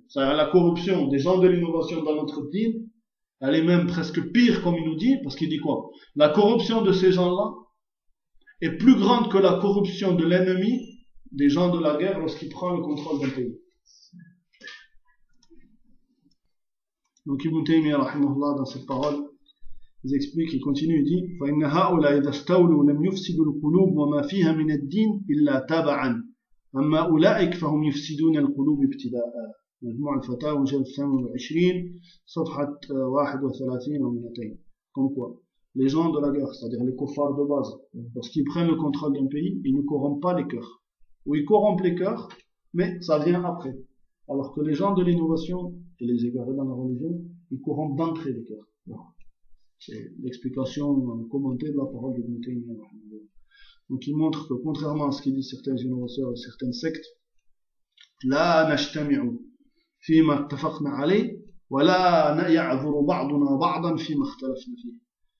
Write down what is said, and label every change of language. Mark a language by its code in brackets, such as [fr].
[fr] C'est-à-dire la corruption des gens de l'innovation dans notre dîme, elle est même presque pire, comme il nous dit, parce qu'il dit quoi? La corruption de ces gens-là est plus grande que la corruption de l'ennemi des gens de la guerre lorsqu'il prend le contrôle d'un pays. Donc Ibn Taymiyyah, rahimahullah, dans cette parole, il explique, il continue, il dit, [ar] فَإِنَّ هَؤُلَا إِذَا اسْتَوْلُوا لَمْ يُفْسِدُوا الْقُلُوبُ وَمَا فِيهَا مِنَ الدِّينِ إِلَّا تَبَعًا أَمَّا أُولَئِكَ فَهُمْ يُفْسِدُونَ الْقُلُوبِ ابْتِدَاءً. مجموع الفتاوى جلد 28 صفحة 31 ومئتين. [fr] Comme quoi, les gens de la guerre, c'est-à-dire les kuffars de base, lorsqu'ils prennent le contrôle d'un pays, ils ne corrompent pas les cœurs. Ou ils corrompent les cœurs, mais ça vient après. Alors que les gens de l'innovation et les égarés dans la religion, ils corrompent d'entrée les cœurs. C'est l'explication commentée de la parole de Moutaïmé. Donc il montre que contrairement à ce qu'ils disent certains innovateurs et certaines sectes, [ar] لا نجتمع فيما اتفقنا عليه ولا يعذر بعضنا بعضا فيما اختلفنا فيه.